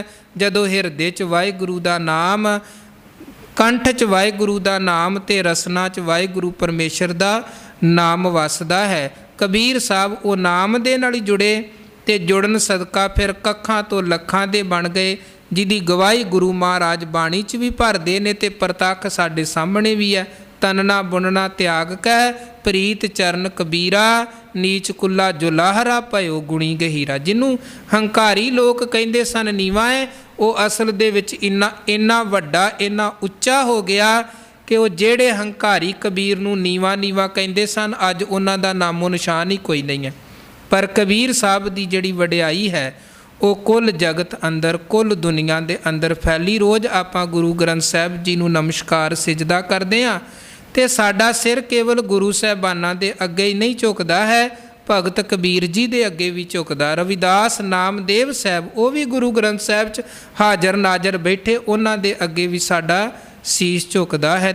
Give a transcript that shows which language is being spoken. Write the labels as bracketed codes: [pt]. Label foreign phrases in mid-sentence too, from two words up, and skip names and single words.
[pa] ਜਦੋਂ ਹਿਰਦੇ ਚ ਵਾਹਿਗੁਰੂ ਦਾ ਨਾਮ, ਕੰਠ ਚ ਵਾਹਿਗੁਰੂ ਦਾ ਨਾਮ ਤੇ ਰਸਨਾ ਚ ਵਾਹਿਗੁਰੂ ਪਰਮੇਸ਼ਰ ਦਾ ਨਾਮ ਵਸਦਾ ਹੈ। ਕਬੀਰ ਸਾਹਬ ਉਹ ਨਾਮ ਦੇ ਨਾਲ ਜੁੜੇ ਤੇ ਜੁੜਨ ਸਦਕਾ ਫਿਰ ਕੱਖਾਂ ਤੋ ਲੱਖਾਂ ਦੇ ਬਣ ਗਏ, ਜਿਹਦੀ ਗਵਾਹੀ ਗੁਰੂ ਮਹਾਰਾਜ ਬਾਣੀ ਚ ਭੀ ਭਰਦੇ ਨੇ ਤੇ ਪ੍ਰਤੱਖ ਸਾਡੇ ਸਾਹਮਣੇ ਭੀ ਹੈ। ਤਨਨਾ ਬੁਨਨਾ ਤਿਆਗ ਕੈ ਪ੍ਰੀਤ ਚਰਣ ਕਬੀਰਾ, ਨੀਚ ਕੁਲਾ ਜੁਲਾਹਰਾ ਭਯੋ ਗੁਣੀ ਗਹੀਰਾ। ਜਿਨ੍ਹਾਂ ਹੰਕਾਰੀ ਲੋਗ ਕਹਿੰਦੇ ਸਨ ਨੀਵਾਂ ਹੈ, ਉਹ ਅਸਲ ਦੇ ਵਿਚ ਇੰਨਾ ਵੱਡਾ ਇੰਨਾ ਉੱਚਾ ਹੋ ਗਿਆ ਕਿ ਉਹ ਜਿਹੜੇ ਹੰਕਾਰੀ ਕਬੀਰ ਨੂੰ ਨੀਵਾਂ ਨੀਵਾਂ ਕਹਿੰਦੇ ਸਨ, ਅੱਜ ਉਨ੍ਹਾਂ ਦਾ ਨਾਮੋ ਨਿਸ਼ਾਨ ਹੀ ਕੋਈ ਨਹੀਂ ਹੈ। ਪਰ ਕਬੀਰ ਸਾਹਬ ਕੀ ਜਿਹੜੀ ਵਡਿਆਈ ਹੈ ਉਹ ਕੁਲ ਜਗਤ ਅੰਦਰ, [hi] कुल दुनिया के अंदर फैली। [pa] ਰੋਜ਼ ਆਪਾਂ ਗੁਰੂ ਗ੍ਰੰਥ ਸਾਹਿਬ ਜੀ ਨੂੰ ਨਮਸਕਾਰ ਸਿਜਦਾ ਕਰਦੇ ਹਾਂ ਤੇ ਸਾਡਾ ਸਿਰ ਕੇਵਲ ਗੁਰੂ ਸਾਹਿਬਾਨਾਂ ਦੇ ਅੱਗੇ ਹੀ ਨਹੀਂ ਝੁਕਦਾ ਹੈ, ਭਗਤ ਕਬੀਰ ਜੀ ਦੇ ਅੱਗੇ ਭੀ ਝੁਕਦਾ। ਰਵਿਦਾਸ ਨਾਮਦੇਵ ਸਾਹਬ ਉਹ ਭੀ ਗੁਰੂ ਗ੍ਰੰਥ ਸਾਹਿਬ ਚ ਹਾਜ਼ਰ ਨਾਜ਼ਰ ਬੈਠੇ, ਉਨ੍ਹਾਂ ਦੇ ਅੱਗੇ ਭੀ ਸਾਡਾ ਸੀਸ ਝੁਕਦਾ ਹੈ।